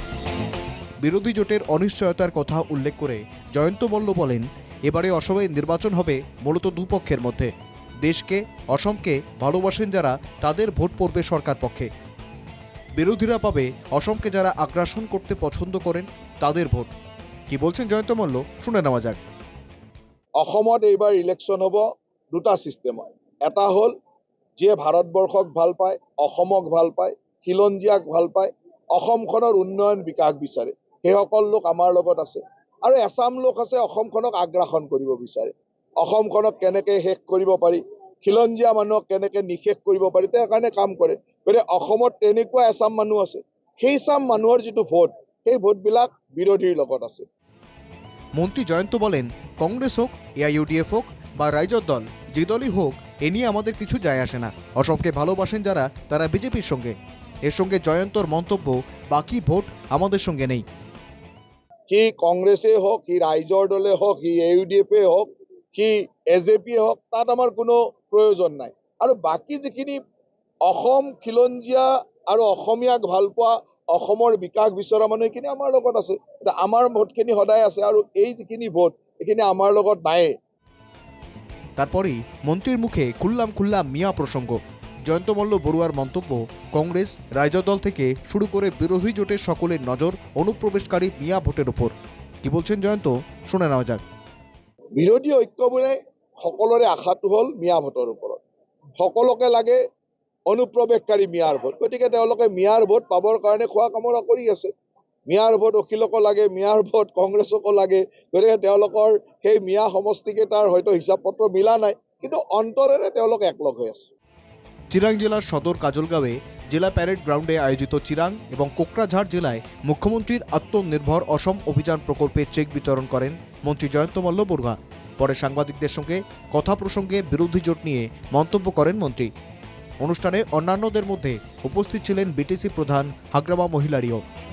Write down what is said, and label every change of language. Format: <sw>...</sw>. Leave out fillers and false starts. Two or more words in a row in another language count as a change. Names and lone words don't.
<bn>বিরোধী জোটের অনিশ্চয়তার কথা উল্লেখ করে জয়ন্ত মল্ল বলেন, এবারে অসমে নির্বাচন হবে মূলত দুপক্ষের মধ্যে। দেশকে, অসমকে ভালোবাসেন যারা তাদের ভোট পড়বে সরকার পক্ষে। বিরোধীরা পাবে অসমকে যারা আগ্রাসন করতে পছন্দ করেন তাদের ভোট। কি বলছেন জয়ন্ত মল্ল, শুনে নেওয়া যাক।</bn> <as>অসমত এইবাৰ ইলেকশ্যন হ'ব দুটা ছিষ্টেমত। এটা হ'ল যিয়ে ভাৰতবৰ্ষক ভাল পায়, অসমক ভাল পায়, খিলঞ্জীয়াক ভাল পায়, অসমখনৰ উন্নয়ন বিকাশ বিচাৰে, সেইসকল লোক আমাৰ লগত আছে। আৰু এচাম লোক আছে অসমখনক আগ্ৰাসন কৰিব বিচাৰে। অসমখনক কেনেকৈ শেষ কৰিব পাৰি, খিলঞ্জীয়া মানুহক কেনেকৈ নিশেষ কৰিব পাৰি তাৰ কাৰণে কাম কৰে। গতিকে অসমত তেনেকুৱা এচাম মানুহ আছে, সেই চাম মানুহৰ যিটো ভোট, সেই ভোটবিলাক বিৰোধীৰ লগত আছে।</as> <bn>মন্ত্রী জয়ন্ত বলেন, কংগ্রেস হোক, এআইইউডিএফ হোক বা রাইজর দল, যে দলই হোক এ নিয়ে আমাদের কিছু যায় আসে না। অসমকে ভালোবাসেন যারা তারা বিজেপির সঙ্গে। এর সঙ্গে জয়ন্তর মন্তব্য, বাকি ভোট আমাদের সঙ্গে নেই।</bn> <as>সি কংগ্ৰেছে হওক, সি ৰাইজৰ দলে হওক, সি এউডিএফে হওক, সি এজেপিয়ে হওক, তাত আমাৰ কোনো প্ৰয়োজন নাই। আৰু বাকী যিখিনি অসম খিলঞ্জীয়া আৰু অসমীয়াক ভাল পোৱা, অসমৰ বিকাশ বিচৰা মানুহ এইখিনি আমাৰ লগত আছে। এতিয়া আমাৰ ভোটখিনি সদায় আছে, আৰু এই যিখিনি ভোট এইখিনি আমাৰ লগত নায়েই।</as> <bn>তারপরেই মন্ত্রীর মুখে খুল্লাম মিয়া প্রসঙ্গ। জয়ন্ত মল্ল বড়ুয়ার মন্তব্য, কংগ্রেস, রাইজর দল থেকে শুরু করে বিরোধী জোটের সকলের নজর অনুপ্রবেশকারী মিয়া ভোটের উপর। কি বলছেন জয়ন্ত, শুনে নেওয়া যাক।</bn> <as>বিৰোধী ঐক্যবোৰে সকলোৰে আশাটো হ'ল মিয়া ভোটৰ ওপৰত। সকলোকে লাগে অনুপ্ৰৱেশকাৰী মিয়াৰ ভোট। গতিকে তেওঁলোকে মিয়াৰ ভোট পাবৰ কাৰণে খোৱা কামৰা কৰি আছে। মিয়াৰ ভোট অখিলকো লাগে, মিয়াৰ ভোট কংগ্ৰেছকো লাগে। গতিকে তেওঁলোকৰ সেই মিয়া সমষ্টিকেইটাৰ হয়তো হিচাপ পত্ৰ মিলা নাই, কিন্তু অন্তৰেৰে তেওঁলোক একলগ হৈ আছে।</as> <bn>চিরাং জেলার সদর কাজলগাঁওয়ে জেলা প্যারেড গ্রাউন্ডে আয়োজিত চিরাং এবং কোকরাঝাড় জেলায় মুখ্যমন্ত্রীর আত্মনির্ভর অসম অভিযান প্রকল্পে চেক বিতরণ করেন মন্ত্রী জয়ন্ত মল্ল বড়ুয়া। পরে সাংবাদিকদের সঙ্গে কথা প্রসঙ্গে বিরোধী জোট নিয়ে মন্তব্য করেন মন্ত্রী। অনুষ্ঠানে অন্যান্যদের মধ্যে উপস্থিত ছিলেন বিটিসি প্রধান হাগ্রামা মহিলারিও।</bn>